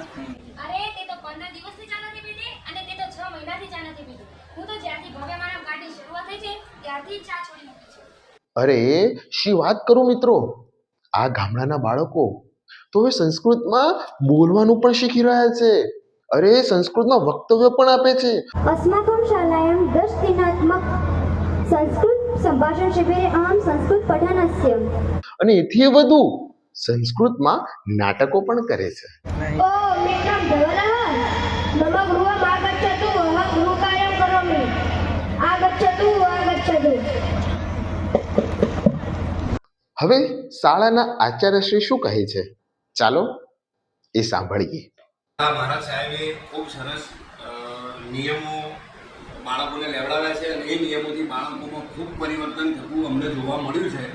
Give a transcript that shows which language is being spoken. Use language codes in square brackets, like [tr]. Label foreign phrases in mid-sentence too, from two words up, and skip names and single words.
[gu] અરે તે તો 15 દિવસથી ચા નથી પીધી અને તે તો 6 મહિનાથી ચા નથી પીધી. હું તો જ્યારથી ભવ્ય માનવ કાળની શરૂઆત થઈ છે ત્યારથી ચા છોડી મૂકી છે. અરે શી વાત કરું મિત્રો, આ ગામડાના બાળકો તો હવે સંસ્કૃતમાં બોલવાનું પણ શીખી રહ્યા છે. અરે સંસ્કૃતમાં વક્તવ્ય પણ આપે છે. [sa] अस्माकं शालायां 10 दिनात्मक संस्कृत संभाषण शिबिरे अहं संस्कृत पठनस्य [gu] અને એથી વધુ સંસ્કૃતમાં નાટકો પણ કરે છે. [sa] ओ मेघं धवलः मम गृहम् आगच्छतु अहं गृहकार्यं करोमि आगच्छतु आगच्छतु. [gu] હવે શાળાના આચાર્યશ્રી શું કહે છે, ચાલો એ સાંભળીએ. મહારાજ સાહેબે ખૂબ સરસ નિયમો બાળકોને લેવડાવ્યા છે અને એ નિયમોથી બાળકોમાં ખૂબ પરિવર્તન થતું અમને જોવા મળ્યું છે.